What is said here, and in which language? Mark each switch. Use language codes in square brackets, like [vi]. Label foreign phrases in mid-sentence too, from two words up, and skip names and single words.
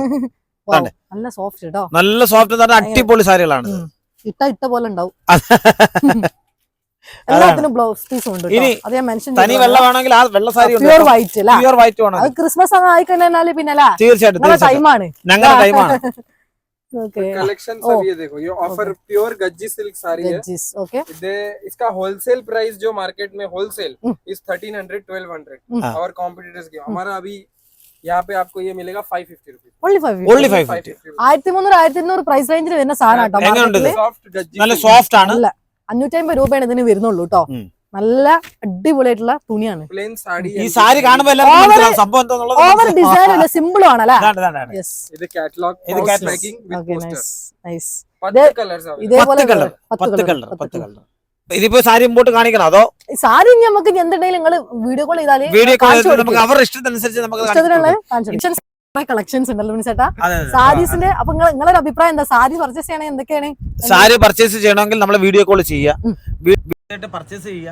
[ml] നല്ല സോഫ്റ്റ് കേട്ടോ. നല്ല സോഫ്റ്റ് എന്ന് പറഞ്ഞാൽ അടിപൊളി സാരികളാണ്. ഇട്ട പോലെ ഉണ്ടാവും. എല്ലാത്തിനും [en] blouse piece [ml] ഉണ്ട്. ഇനി അത് ഞാൻ മെൻഷൻ തനി വെള്ള വേണമെങ്കിൽ ആ വെള്ള സാരി [en] pure white [ml] അല്ലേ? [en] pure white [ml] വേണം. അത് ക്രിസ്മസ് അങ്ങ് ആയിക്കഴിഞ്ഞാൽ പിന്നെ അല്ലേ തീർച്ചയായിട്ടും ടൈമാണ്. ഞങ്ങളുടെ ടൈമാണ്. [hi] कलेक्शन सब ये देखो, ये [en] offer pure [hi] गज्जी सिल्क साड़ी है. ओके. इसका [en] wholesale price [hi] जो मार्केट में होलसेल इस 1300 1200 और कॉम्पिटिटर्स की. हमारा अभी यहाँ पे आपको ये मिलेगा 550 रुपीज. [en] Only 550. [ml] 1300 1200 [en] price range [ml] വരുന്ന സാധനം കേട്ടോ. [hi] सॉफ्ट गज्जी [ml] നല്ല സോഫ്റ്റ് ആണ്. അല്ല 550 രൂപയാണ് ഇതിന് വരുന്നുള്ളൂ കേട്ടോ. നല്ല അടിപൊളിയായിട്ടുള്ള തുണിയാണ്. [hi] प्लेन साड़ी [ml] ഈ സാരി കാണുമ്പോൾ എല്ലാവർക്കും മനസ്സിലാവും സംഭവം എന്താണെന്നുള്ളത്. [en] over design [ml] അല്ല, സിമ്പിളും ആണല്ലേ? ഇത് कैटलॉग ഇത് [hi] पाउच [en] catalog. packing with [ml] ഓക്കേ [hi] पोस्टर. [en] nice nice. [hi] 10 कलर्स है. [ml] ഇതേപോലെ 10 കളർ. ഇതിപ്പോ സാരി മുമ്പോട്ട് കാണിക്കണം അതോ സാരി നമുക്ക് എന്തുണ്ടെങ്കിലും നിങ്ങൾ [en] video call [ml] ചെയ്താല് വീഡിയോ നമുക്ക് അവരുടെ ഇഷ്ടത്തിനനുസരിച്ച് നമുക്ക് കളക്ഷൻസ് ഉണ്ടല്ലോ ചേട്ടാ അതെ. സാരീസിന്റെ. അപ്പൊ നിങ്ങളൊരു അഭിപ്രായം എന്താ? സാരി പർച്ചേസ് ചെയ്യണേ എന്തൊക്കെയാണ്? സാരി പർച്ചേസ് ചെയ്യണമെങ്കിൽ നമ്മൾ [en] video call [ml] ചെയ്യുക, പർച്ചേസ് ചെയ്യുക.